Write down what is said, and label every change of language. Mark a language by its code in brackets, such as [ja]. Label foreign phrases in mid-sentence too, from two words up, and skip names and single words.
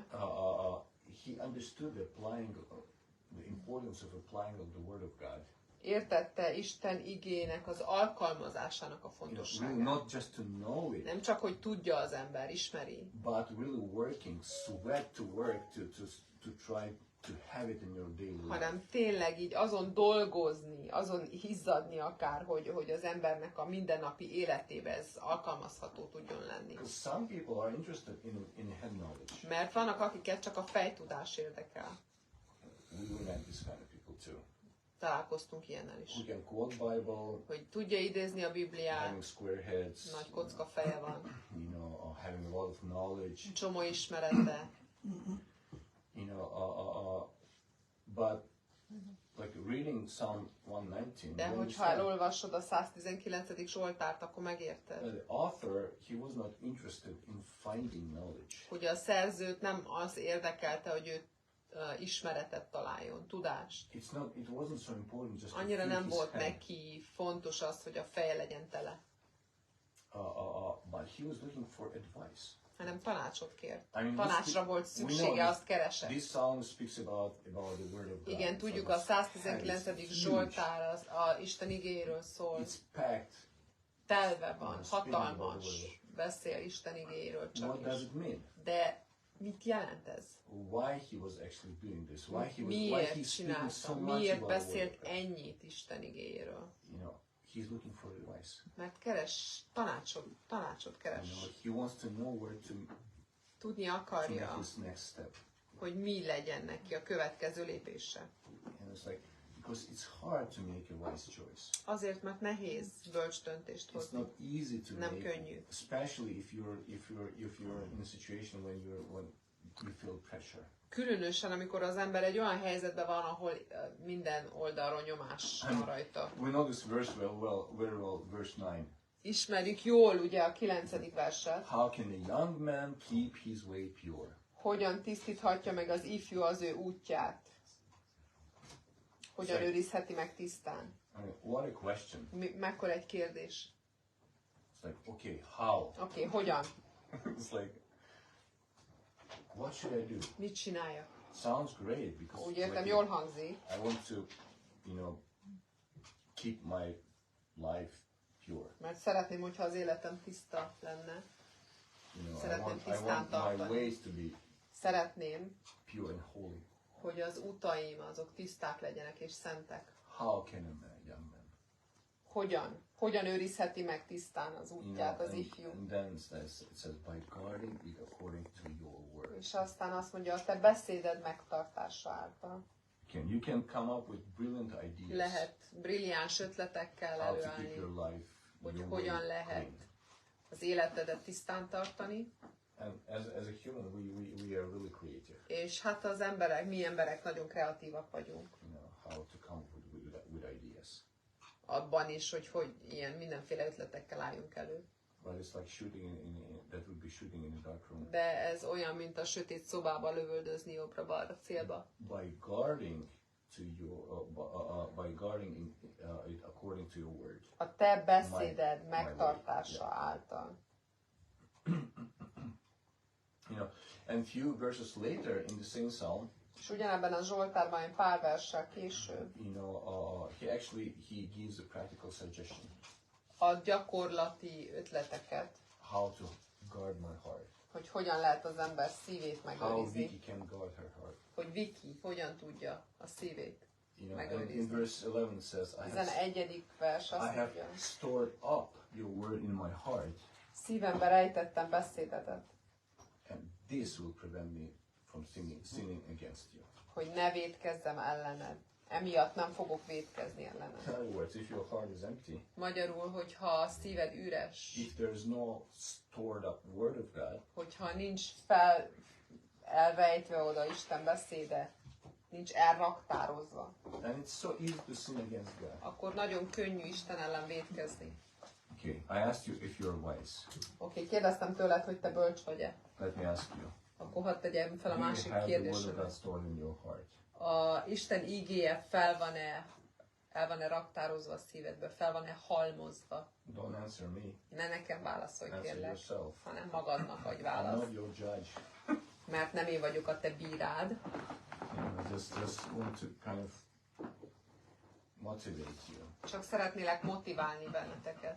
[en] He understood the importance of applying of the Word of God. [hu] Értette Isten igének az alkalmazásának a fontosságát. [en] Really not just to know it, [hu] Nem csak, hogy tudja az ember, ismeri, [en] but really working, sweat to work to try to have it in your daily life. [hu] hanem tényleg így azon dolgozni, azon izzadni akár, hogy az embernek a mindennapi életébe ez alkalmazható tudjon lenni. [en] Because some people are interested in head knowledge. [hu] Mert vannak, akiket csak a fejtudás érdekel. [en] We met this kind of people too. [hu] Találkoztunk ilyennel is. [en] Who can quote Bible, [hu] Hogy tudja idézni a Bibliát, [en] having square heads, [hu] nagy kocka feje van, [en] you know, having a lot of knowledge, [hu] csomó ismerete, [en] you know, but like reading Psalm 119. [hu] de hogyha elolvasod a 119. Zsoltárt, akkor megérted, [en] The author, he was not interested in finding knowledge. [hu] hogy a szerzőt nem az érdekelte, hogy ő ismeretet találjon, tudást. [en] It wasn't so important just to [hu] Annyira [en] fill [hu] nem [en] his [hu] volt [en] head. [hu] neki fontos az, hogy a feje legyen tele, [en] But he was looking for advice. [hu] hanem tanácsot kért. [en] I mean, [hu] Tanácsra volt [en] we know [hu] szüksége, azt keresett. [en] This psalm speaks about the word of God. [hu] Igen, [en] So [hu] tudjuk, [en] this [hu] a 119. [en] head is huge. [hu] Zsoltár a Isten igéjéről szól. [en] It's packed. [hu] Telve van, hatalmas, beszél Isten igéjéről csak [en] What does [hu] is. [en] it mean? [hu] De mit jelent ez? [en] Why he was actually doing this? Why he's [hu] Miért [en] speaking [hu] csinálta? [en] so much [hu] Miért [en] about the word [hu] beszélt [en] of God? [hu] ennyit Isten igéjéről? [en] You know, he's looking for advice. [hu] Mert keres, tanácsot [en] You [hu] keres. [en] know, he wants to know where to [hu] Tudni [en] make [hu] akarja, [en] his next step. [hu] hogy mi legyen neki a következő lépése. [en] And it's like, because it's hard to make a wise choice. [hu] Azért, mert nehéz bölcs döntést [en] It's [hu] hozni. [en] not easy to [hu] Nem [en] make, [hu] könnyű. [en] especially if you're in a situation when you feel pressure. [hu] Különösen, amikor az ember egy olyan helyzetben van, ahol minden oldalról nyomás van rajta. [en] We know this verse very well, verse 9. [hu] Ismerjük jól ugye a 9. verset. [en] How can a young man keep his way pure? [hu] Hogyan tisztíthatja meg az ifjú az ő útját? Hogyan őrizheti meg tisztán? [en] I mean, what a question. [hu] Mekkora egy kérdés. [en] It's like, okay, how? [hu] Oké, hogyan? [en] It's like, what should I do? [hu] Mit csináljak? [en] Sounds great because [hu] Úgy értem, jól hangzik. [en] I want to, you know, keep my life pure. [hu] Mert szeretném, hogyha az életem tiszta lenne. [en] You know, [hu] Szeretném [en] I [hu] tisztán [en] want my [hu] tartani. [en] ways to be [hu] Szeretném, [en] pure and holy. [hu] hogy az utaim azok tiszták legyenek és szentek. [en] How can a young man? [hu] Hogyan őrizheti meg tisztán az útját az ifjú? [en] And then it says by guarding it according to your word. [hu] És aztán azt mondja, a te beszéded megtartása által. [en] You can come up with brilliant ideas. [hu] Lehet brilliáns ötletekkel [en] How to keep [hu] előállni, [en] your life, [hu] hogy [en] your [hu] hogyan [en] way [hu] lehet [en] clean. [hu] az életedet tisztán tartani. [en] And as a human, we are really creative. [hu] És hát az emberek, mi emberek nagyon kreatívak vagyunk. [en] You know, how to come up with ideas. [hu] Abban is, hogy ilyen mindenféle ötletekkel álljunk elő. [en] but it's like shooting that would be shooting in a dark room. [hu] De ez olyan, mint a sötét szobába lövöldözni jobbra-balra célba. [en] By guarding to your, by guarding it according to your word. [hu] A te beszéded megtartása által. [en] You know, and few verses later in the same psalm, [hu] és ugyanebben a Zsoltárban egy pár verssel később, [en] you know, he gives a practical suggestion. [hu] A gyakorlati ötleteket, [en] how to guard my heart. [hu] Hogy hogyan lehet az ember szívét megőrizni. [en] How Vicky can guard her heart. [hu] Hogy Vicky hogyan tudja a szívét megőrizni. [en] In verse 11 says, I [hu] 11. vers azt [en] have [hu] mondja, [en] stored up your word in my heart. [hu] Szívembe rejtettem beszédedet. [en] And this will prevent me from sinning against you. [hu] Hogy ne vétkezzem ellened. Emiatt nem fogok vétkezni ellened. [en] In other words, if your heart is empty, [hu] magyarul, hogyha a szíved üres, [en] if there is no stored up word of God, [hu] hogyha nincs elrejtve oda Isten beszéde, nincs elraktározva, [en] then it's so easy to sin against God. [hu] Akkor nagyon könnyű Isten ellen vétkezni. [en] Okay, I asked you if you're wise. [hu] Oké, kérdeztem tőled, hogy te bölcs vagy-e. [en] Let me ask you. [hu] Akkor hadd tegyem fel a [en] Do you [hu] másik [en] have the word of [hu] kérdésemet. [en] God stored in your heart? [hu] A Isten ígéje el van-e raktározva a szívedbe, fel van-e halmozva? [en] Don't answer me. [hu] Ne nekem válaszolj, [en] Answer [hu] kérlek, [en] yourself. [hu] hanem magadnak adj [en] I'm [hu] választ. [en] not your judge. [hu] Mert nem én vagyok a te bírád. [en] I just want to kind of motivate you. [hu] Csak szeretnélek motiválni benneteket.